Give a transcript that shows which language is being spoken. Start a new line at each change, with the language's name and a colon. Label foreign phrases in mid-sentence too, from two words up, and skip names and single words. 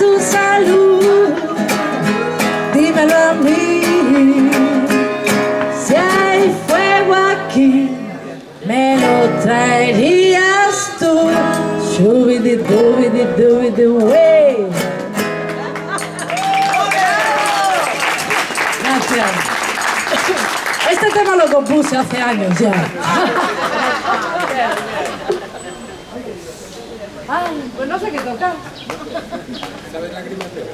Spanish: tu salud, dímelo a mí, si hay fuego aquí, me lo traerías tú. Shubidi-dubidi-dubidi, wey. Gracias. Este tema lo compuse hace años ya. Ay, pues no sé qué tocar. ¿Sabes la grimatera?